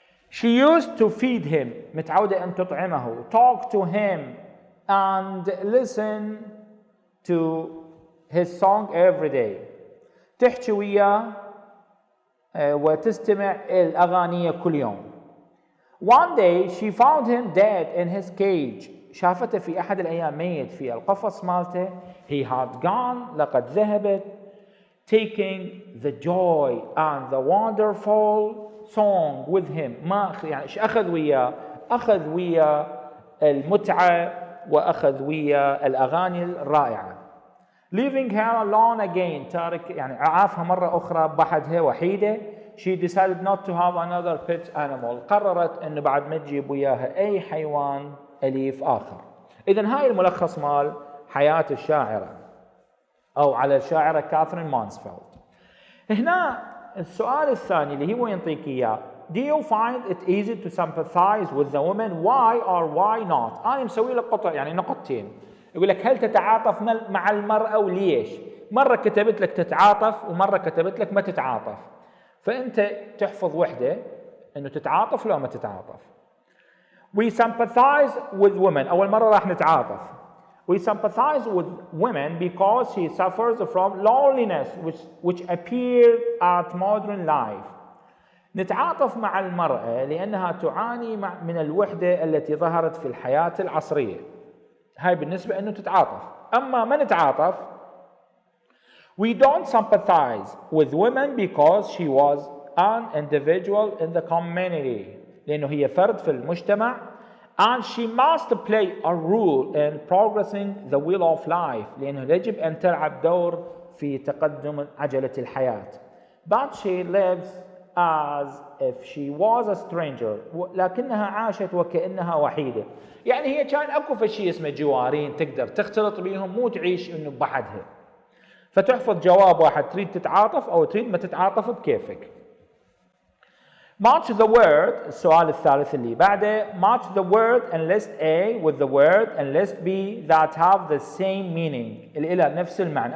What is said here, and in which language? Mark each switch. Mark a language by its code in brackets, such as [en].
[en] She used to feed him [ar] متعودة ان تطعمه. [en] Talk to him and listen to his song every day. [ar] تحكي وياه وتستمع الأغاني كل يوم. [en] One day she found him dead in his cage. [ar] شافته في أحد الأيام ميت في القفص مالته. [en] He had gone [ar] لقد ذهبت. [en] Taking the joy and the wonderful song with him. [ar] ما يعني ايش أخذ وياه؟ أخذ وياه المتعة وأخذ وياه الأغاني الرائعة. [en] Leaving her alone again [ar] تارك يعني عافها مرة أخرى بحدها وحيدة. [en] She decided not to have another pet animal. [ar] قررت إنه بعد ما تجيب وياها أي حيوان أليف آخر. إذن هاي الملخص مال حياة الشاعرة أو على الشاعرة كاثرين مانسفيلد. هنا السؤال الثاني اللي هو ينطيك إياه [en] Do you find it easy to sympathize with the woman? Why or why not؟ [ar] أنا مسوي لك قطع يعني نقطتين. يقول لك هل تتعاطف مع المرأة وليش؟ مرة كتبت لك تتعاطف ومرة كتبت لك ما تتعاطف. فأنت تحفظ وحدة إنه تتعاطف لو ما تتعاطف. [en] We sympathize with women. [ar] أول مرة راح نتعاطف. [en] We sympathize with women because she suffers from loneliness which appeared at modern life. [ar] نتعاطف مع المرأة لأنها تعاني من الوحدة التي ظهرت في الحياة العصرية. هاي بالنسبة أنه تتعاطف. أما ما نتعاطف [en] We don't sympathize with women because she was an individual in the community [ar] لأنه هي فرد في المجتمع [en] and she must play a role in progressing the wheel of life [ar] لأنه يجب أن تلعب دور في تقدم عجلة الحياة. [en] But she lives as if she was a stranger [ar] لكنها عاشت وكأنها وحيدة. يعني هي كان اكو فشي اسمه جوارين تقدر تختلط بيهم مو تعيش انه بحدها. فتحفظ جواب واحد تريد تتعاطف او تريد ما تتعاطف بكيفك. [en] Match the word [ar] السؤال الثالث اللي بعده [en] match the word and list A with the word and list B that have the same meaning [ar] اللي لها نفس المعنى.